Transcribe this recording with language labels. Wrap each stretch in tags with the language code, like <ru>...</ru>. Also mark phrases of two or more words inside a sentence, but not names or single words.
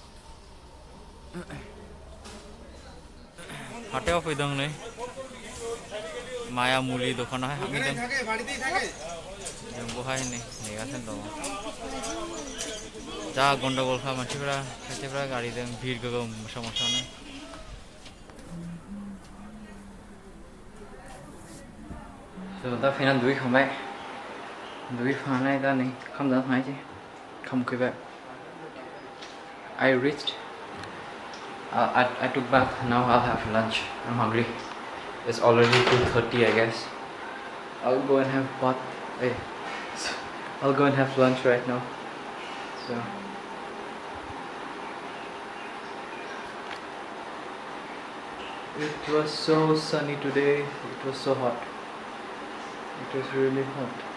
<brx>हाथायाव फैदों नै माया मुलि दखानावहाय हाबहैदों जों बहाय नै नेगासिनो दङ जा गन्डगलखा मानसिफोरा खायसेफ्रा गारिजों भिर गोगोम मोसा मोसानो दा फैनानै दुगैखांबाय दा नै ओंखाम जानो थांनोसै ओंखाम उखैबाय</brx> <en>I reached I took bath now I'll have lunch I'm hungry it's already 2:30 I guess I'll go and have I'll go and have lunch right now so it was so sunny today it was so hot it was really hot</en>